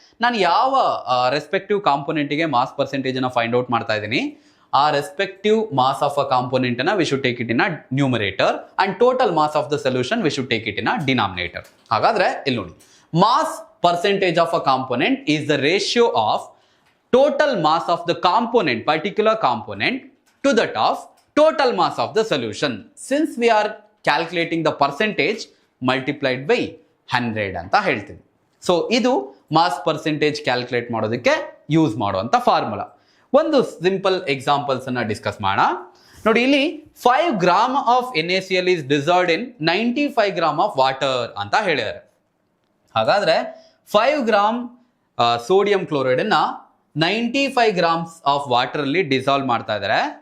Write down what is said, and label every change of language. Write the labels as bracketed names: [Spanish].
[Kannada] ನಾನು ಯಾವ [English] respective ಕಾಂಪೋನೆಂಟ್ಗೆ mass percentage ಅನ್ನ [Kannada] ಫೈಂಡ್ ಔಟ್ ಮಾಡ್ತಾ ಇದ್ದೀನಿ, [English] ಆ respective mass of a component ಅನ್ನ we should take it in a numerator and total mass of the solution we should take it in a denominator. [Kannada] ಹಾಗಾದ್ರೆ ಇಲ್ಲಿ ನೋಡಿ, [English] Mass percentage of a component is the ratio of total mass of the component, particular component, to that of total mass of the solution. Since we are calculating the percentage multiplied by 100 [Kannada] ಅಂತ ಹೇಳ್ತೀವಿ. So ಇದು mass percentage calculate ಮಾಡೋದಕ್ಕೆ use ಮಾಡುವಂತ formula. ಒಂದು simple examples ಅನ್ನ discuss ಮಾಡೋಣ. ನೋಡಿ, ಇಲ್ಲಿ 5 gram of NaCl [English] is dissolved in [Kannada] 95 gram of water ಅಂತ ಹೇಳಿದ್ದಾರೆ. ಹಾಗಾದ್ರೆ 5 ಗ್ರಾಮ್ ಸೋಡಿಯಂ ಕ್ಲೋರೈಡ್ ಅನ್ನ 95 ಗ್ರಾಮ್ಸ್ ಆಫ್ ವಾಟರ್ ಅಲ್ಲಿ ಡಿಸಾಲ್ವ್ ಮಾಡ್ತಾ ಇದ್ದಾರೆ.